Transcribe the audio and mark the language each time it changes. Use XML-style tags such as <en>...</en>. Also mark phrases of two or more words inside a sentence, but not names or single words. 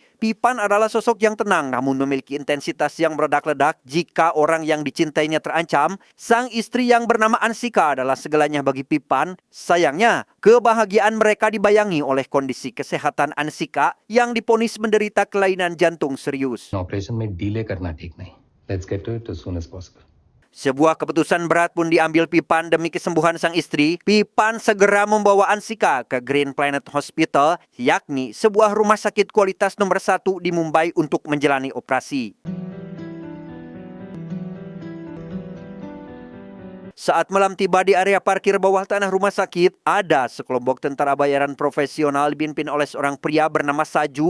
<id>Pipan adalah sosok yang tenang namun memiliki intensitas yang meledak-ledak jika orang yang dicintainya terancam. Sang istri yang bernama Ansika adalah segalanya bagi Pipan. Sayangnya, kebahagiaan mereka dibayangi oleh kondisi kesehatan Ansika yang divonis menderita kelainan jantung serius.</id> <hi>ऑपरेशन में डिले करना ठीक नहीं.</hi> <en>Let's get to it as soon as possible.</en> <id>Sebuah keputusan berat pun diambil Pipan demi kesembuhan sang istri. Pipan segera membawa Ansika ke Green Planet Hospital, yakni sebuah rumah sakit kualitas nomor 1 di Mumbai untuk menjalani operasi. Saat malam tiba di area parkir bawah tanah rumah sakit, ada sekelompok tentara bayaran profesional dipimpin oleh seorang pria bernama Saju.</id>